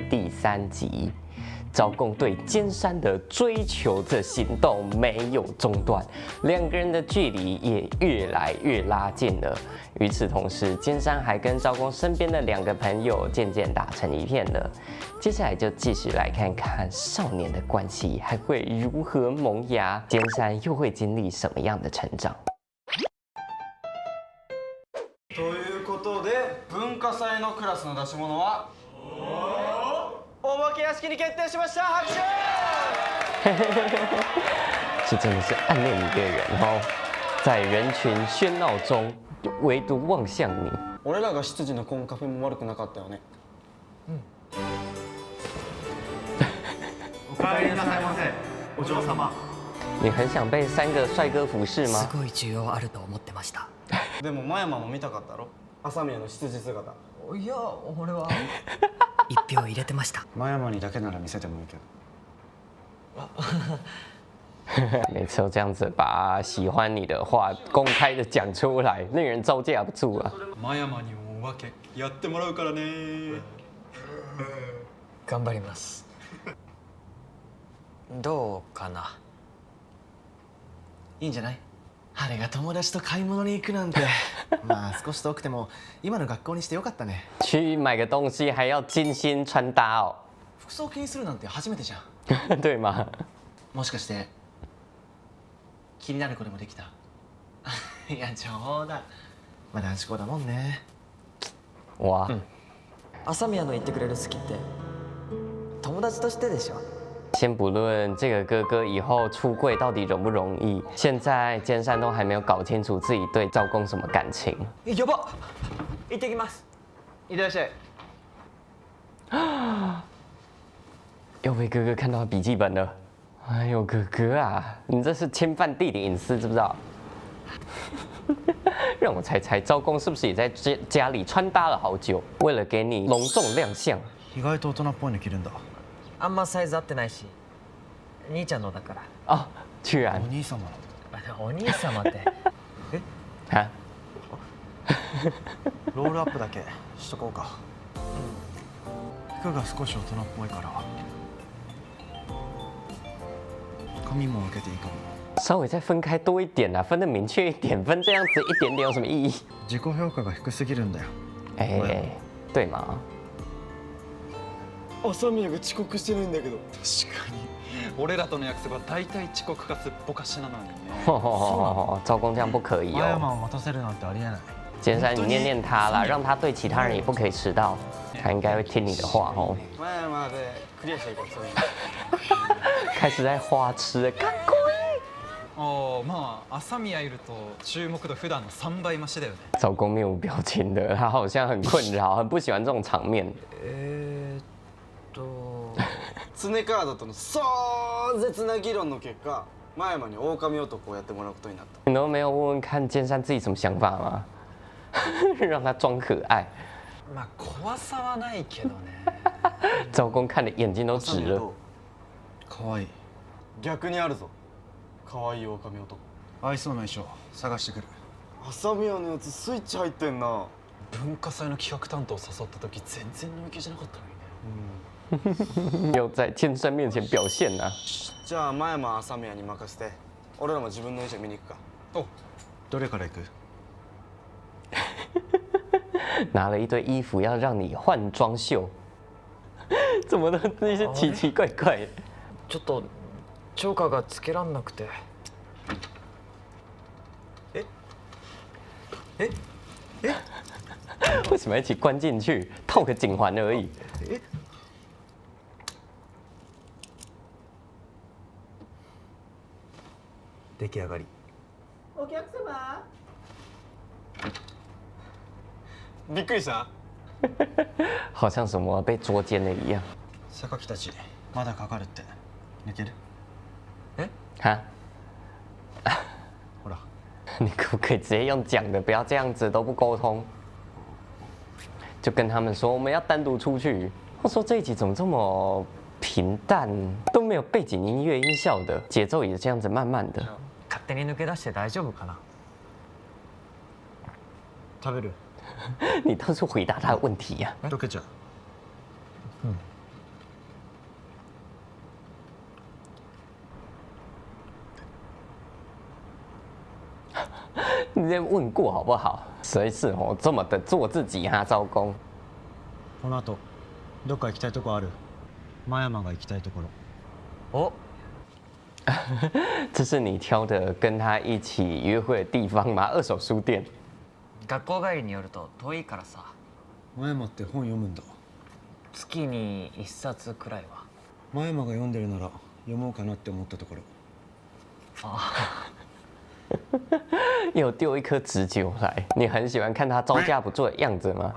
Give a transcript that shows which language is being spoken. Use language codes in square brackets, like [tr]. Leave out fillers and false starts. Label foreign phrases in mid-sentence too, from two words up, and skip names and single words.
[zh] 第3集，招贡对尖山的追求的行动没有中断，两个人的距离也越来越拉近了。与此同时，尖山还跟招贡身边的2个朋友渐渐打成一片了。接下来就继续来看看少年的关系还会如何萌芽，尖山又会经历什么样的成长。 [ja] ということで文化祭のクラスの出し物はお化け屋敷に決定しました。拍手！ [zh] 这真的是暗恋一个人哦，在人群喧闹中，唯独望向你。 [ja] 俺らが執事のコンカフェも悪くなかったよね。お帰りなさいませ、お嬢様。 [zh] 你很想被3个帅哥服侍吗？ [ja] すごい需要あると思ってました。でも真山も見たかったろ、朝宮の執事姿。いや、俺は1票入れてました。真山にだけなら見せてもいいけど。 [zh] 每次都这样子把喜欢你的话公开的讲出来，令人招架不住啊！ [ja] 真山にもお化けやってもらうからね。頑張ります。どうかな。いいんじゃない？あれが友達と買い物に行くなんてまあ少し遠くても今の学校にしてよかったね。 [zh] 去买个东西还要精心穿搭哦， [ja] 服装気にするなんて初めてじゃん。 [zh] 对吗？ [ja] もしかして気になる子でもできた？いや冗談。まあ男子校だもんね。 [zh] 哇， [ja] 朝宮の言ってくれる好きって友達としてでしょ。 [zh] 先不论这个哥哥以后出柜到底容不容易，现在尖山都还没有搞清楚自己对赵公什么感情。 [ja] やば。行ってきます。いってらっしゃい。 [zh] 又被哥哥看到笔记本了。哎呦，哥哥啊，你这是侵犯弟弟隐私，知不知道？让我猜猜，招公是不是也在家里穿搭了好久，为了给你隆重亮相？ [ja] 意外と大人っぽいの着るんだ。あんまサイズ合ってないし、兄ちゃんのだから。 [zh] 哦，居然 [ja] お兄様の。お兄様って。 [zh] 啊！ [ja] ロールアップだけしとこうか。服が少し大人っぽいから髪も分けていいかも。 [zh] 稍微再分开多一点啊，分得明确一点，分这样子一点点有什么意义？ [ja] 自己評価が低すぎるんだよ。 [zh] 哎，对嘛？ [ja] 朝宮が遅刻してるんだけど。確かに俺らとの約束は大体遅刻かすっぽかしなのにね。 [zh] 招公这样不可以 [ja] 真山 [zh] 哦。 [ja] を待たせるなんてありえない。 [zh] 尖山，你念念他啦，让他对其他人也不可以迟到，他应该会听你的话哦。 [ja] 真山でクリアしたいからそういうの。 [zh] 开始在花痴，かっこいい。 [ja] ああ、まあ朝宮いると注目度普段の3倍増しだよね。 [zh] 招公面无表情的，他好像很困扰，很不喜欢这种场面。 [ja] 常カードとの壮絶な議論の結果、真山に狼男をやってもらうことになった。 [zh] 你都没有问问看尖山自己什么想法吗？让他装可爱。 [ja] まあ怖さはないけどね。 [zh] 招公看的眼睛都直了。 [ja] かわいい。逆にあるぞ。可愛い狼男。合いそうな衣装探してくる。朝宮のやつスイッチ入ってんな。文化祭の企画担当誘った時全然乗り気じゃなかったのにね。 [zh] 又在尖山面前表现啊！ [ja] じゃあ真山朝宮に任せて、俺らも自分の衣装見に行くか。お、どれから行く？ [zh] 拿了一堆衣服要让你换装秀，怎么都那些奇奇怪怪的。 [ja] ちょっとチョーカーがつけらんなくて。 [zh] 为什么一起关进去？套个颈环而已。 [ja] 出来上がり。お客様。びっくりした？ [zh] 好像什么被捉奸了一样。 [ja] 榊たちまだかかるって。抜ける？ [zh] 哈？ [ja] ほら。 [zh] 你可不可以直接用讲的，不要这样子都不沟通？就跟他们说我们要单独出去。我说这一集怎么这么平淡，都没有背景音乐音效的，节奏也这样子慢慢的。 [ja] 勝手に抜け出して大丈夫かな。食べる。 [zh] 你倒是回答他的问题呀、 [ja] 溶けちゃう。 [zh] 你先问过好不好？谁是哦这么的做自己哈、招工？ [ja] この後どっか行きたいとこある？真山が行きたいところ。お [zh] 这是你挑的跟他一起约会的地方吗？二手书店。 [ja] 学校帰りによると遠いからさ、真山って本読むんだ。月に1冊くらいは。真山が読んでるなら読もうかなって思ったところ。 [zh] 又丢一颗直酒来，你很喜欢看他招架不住的样子吗？